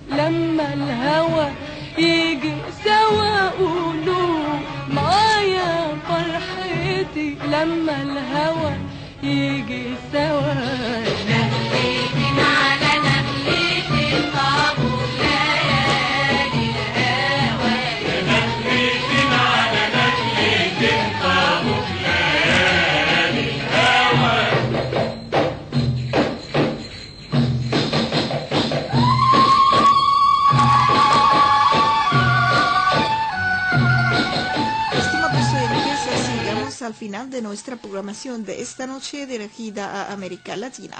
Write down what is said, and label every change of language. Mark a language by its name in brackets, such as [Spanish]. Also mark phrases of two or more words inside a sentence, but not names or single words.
[Arabic] لما الهوى يجي سوا قولوا معايا فرحتي لما الهوى يجي سوا نخلتي على نخلتي طابوا ليالي الهوى نخلتي على نخلتي طابوا ليالي الهوى [Spanish] al final de nuestra programación de esta noche dirigida a América Latina.